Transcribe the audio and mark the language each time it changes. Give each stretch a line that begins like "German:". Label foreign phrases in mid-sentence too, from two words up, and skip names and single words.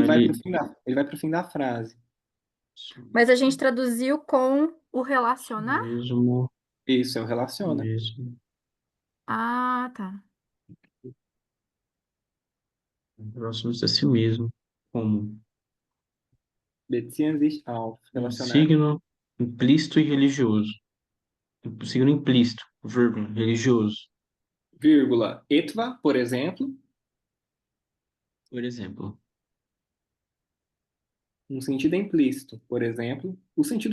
Portuguese: ele vai pro fim da frase. Mas a gente traduziu com o relacionar? mesmo, Isso, é o relaciona. mesmo. Ah, tá. Relaciona-se a si mesmo. Como
German: Beziehen sich auf,
Portuguese: um relacionar. signo implícito e religioso. Signo implícito, vírgula, religioso. Vírgula, etwa, por exemplo, Por exemplo. um sentido implícito. Por exemplo, o sentido